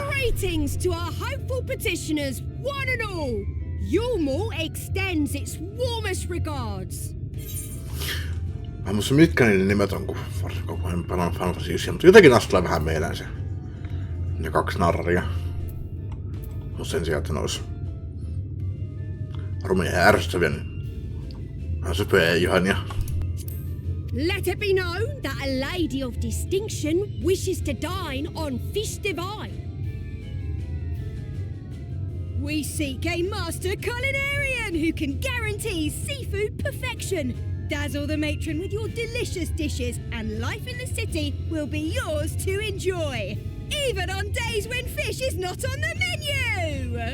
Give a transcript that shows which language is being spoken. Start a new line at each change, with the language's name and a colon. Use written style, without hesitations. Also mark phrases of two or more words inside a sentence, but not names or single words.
English: Greetings to our hopeful petitioners, one and all! Ulmore extends its warmest regards.
Finnish: Mä en muista mitkä niiden nimet on, kun en pelannut Final Fantasy 9, mutta jotenkin näistä tulee vähän mieleen se. Ne 2 narraria. Mut sen sijaan, että ne ois rumia ja ärsyttäviä, niin vähän söpöjä ja ihania.
English: Let it be known that a lady of distinction wishes to dine on fish divine. We seek a master culinarian who can guarantee seafood perfection. Dazzle the matron with your delicious dishes, and life in the city will be yours to enjoy, even on days when fish is not on the menu!